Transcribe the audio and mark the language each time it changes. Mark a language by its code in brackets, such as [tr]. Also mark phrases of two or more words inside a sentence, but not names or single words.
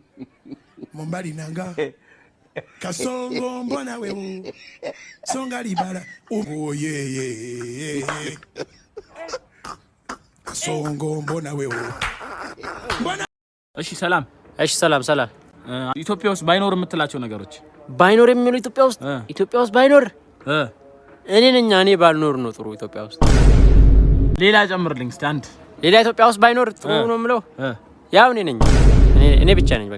[ln] Mombali nanga Kasongo mbona wewe Songa libala [en] Oh yeah [ln] Kasongo mbona wewe [am] እሺ ሰላም ኢትዮጵያ ውስጥ ባይኖር የምትላቸው ነገሮች ባይኖር የሚሉ ኢትዮጵያ ውስጥ ባይኖር እኔ ባልኖር ነው ጥሩ ኢትዮጵያ ውስጥ ሌላ ጨምርልኝ እስቲ አንድ ሌላ ኢትዮጵያ ውስጥ ባይኖር ጥሩ ነው የምለው ያው እኔ ብቻ ነኝ በቃ